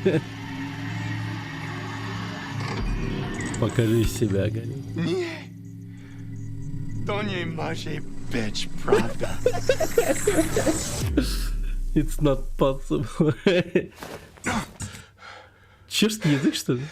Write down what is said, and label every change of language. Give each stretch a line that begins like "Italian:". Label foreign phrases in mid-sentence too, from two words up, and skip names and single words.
Russian: Покажи себя, Гарри.
Polish: Nie. To nie może być prawda.
English: It's not possible.
Russian: Чешский язык, что ли?